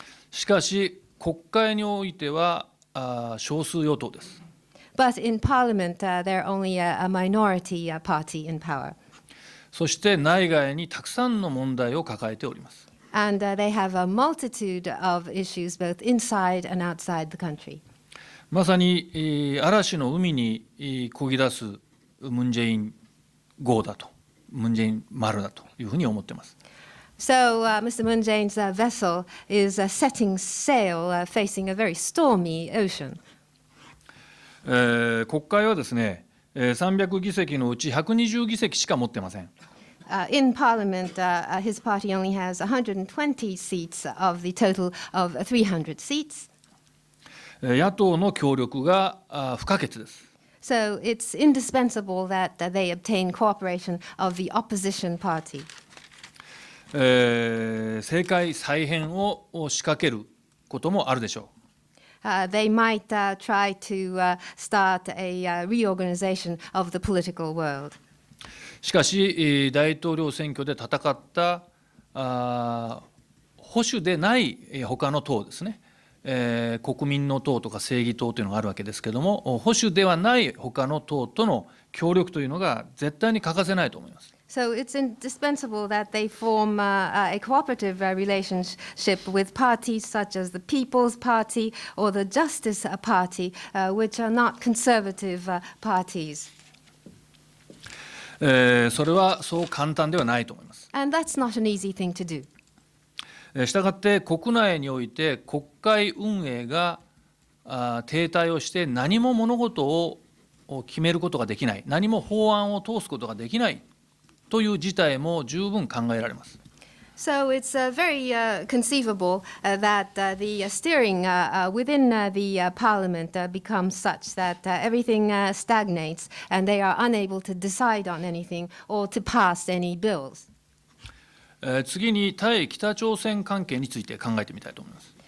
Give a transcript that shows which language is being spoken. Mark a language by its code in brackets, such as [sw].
[ja] しかし、国会においては少数与党です。 [en] But in Parliament, they're only a minority party in power. [ja] そして内外にたくさんの問題を抱えております。 [en] And they have a multitude of issues both inside and outside the country. [ja] まさに嵐の海に漕ぎ出すムン・ジェイン号だと、ムン・ジェイン丸だというふうに思っています。 [en] So, Mr. Moon Jae-in's vessel is setting sail, facing a very stormy ocean. [ja] 国会はですね、300議席のうち120議席しか持ってません。 [en] In Parliament, his party only has 120 seats of the total of 300 seats. [ja] 野党の協力が不可欠です。 [en] So, it's indispensable that they obtain cooperation of the opposition party. [ja] 政界再編を仕掛けることもあるでしょう。 [en] They might try to start a reorganization of the political world. [ja] しかし、大統領選挙で戦った保守でない他の党ですね、国民の党とか正義党というのがあるわけですけれども、保守ではない他の党との協力というのが絶対に欠かせないと思います。 [en] So it's indispensable that they form a cooperative relationship with parties such as the People's Party or the Justice Party, which are not conservative parties. [ja] それはそう簡単ではないと思います。 [en] And that's not an easy thing to do. [ja] したがって国内において国会運営が停滞をして何も物事を決めることができない、何も法案を通すことができないという事態も十分考えられます。 [en] So it's very conceivable that the steering within the parliament becomes such that everything stagnates and they are unable to decide on anything or to pass any bills. [ja] 次に対北朝鮮関係について考えてみたいと思います。